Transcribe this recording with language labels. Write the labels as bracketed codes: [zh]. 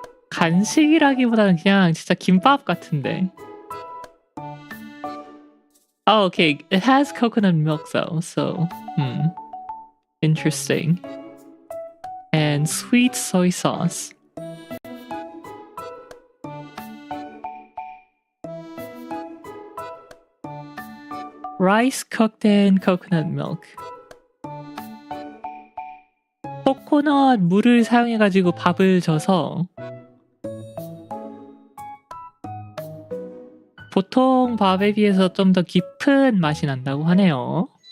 [ko] 간식이라기보다는 그냥 진짜 김밥 같은데. [en] Oh, okay. It has coconut milk though, so... Interesting. And sweet soy sauce. Rice cooked in coconut milk. [ko] 코코넛 물을 사용해가지고 밥을 져서 보통 밥에 비해서 좀 더 깊은 맛이 난다고 하네요.